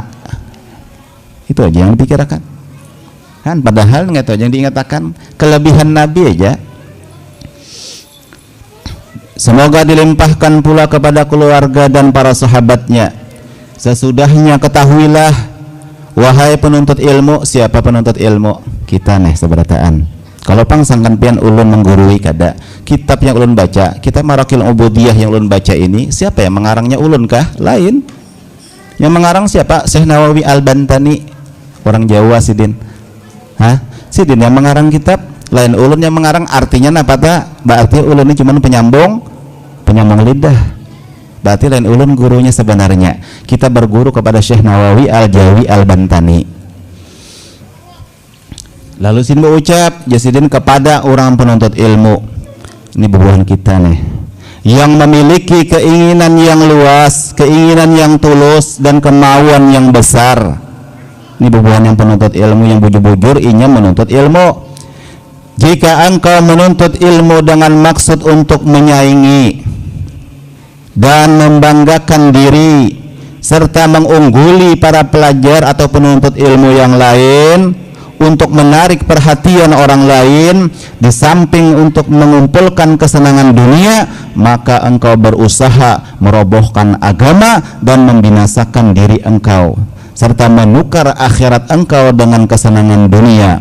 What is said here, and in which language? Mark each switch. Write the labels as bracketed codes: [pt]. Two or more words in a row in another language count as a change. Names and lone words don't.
[id] Itu aja yang dipikirkan kan, padahal ngeto aja yang diingatkan kelebihan Nabi aja. Semoga dilimpahkan pula kepada keluarga dan para sahabatnya. Sesudahnya ketahuilah wahai penuntut ilmu, siapa penuntut ilmu? [bjn] Kita nih seberataan. Kalau pangsangkan pian ulun menggurui kada. Kitab yang ulun baca, kitab Marakil Ubudiyah yang ulun baca ini, siapa yang mengarangnya ulun kah? Lain. Yang mengarang siapa? Syekh Nawawi Al-Bantani, orang Jawa sidin. Hah? Sidin yang mengarang kitab. lain ulun yang mengarang artinya apa tak? Berarti ulun ini cuma penyambung lidah. Berarti lain ulun gurunya sebenarnya. Kita berguru kepada Syekh Nawawi Al-Jawi Al-Bantani. Lalu sin berucap jasidin kepada orang penuntut ilmu. Ini bubuhan kita nih, yang memiliki keinginan yang luas, keinginan yang tulus, dan kemauan yang besar. Ini bubuhan yang penuntut ilmu yang bujur-bujur inya menuntut ilmu. [id] Jika engkau menuntut ilmu dengan maksud untuk menyaingi dan membanggakan diri serta mengungguli para pelajar atau penuntut ilmu yang lain, untuk menarik perhatian orang lain di samping untuk mengumpulkan kesenangan dunia, maka engkau berusaha merobohkan agama dan membinasakan diri engkau serta menukar akhirat engkau dengan kesenangan dunia.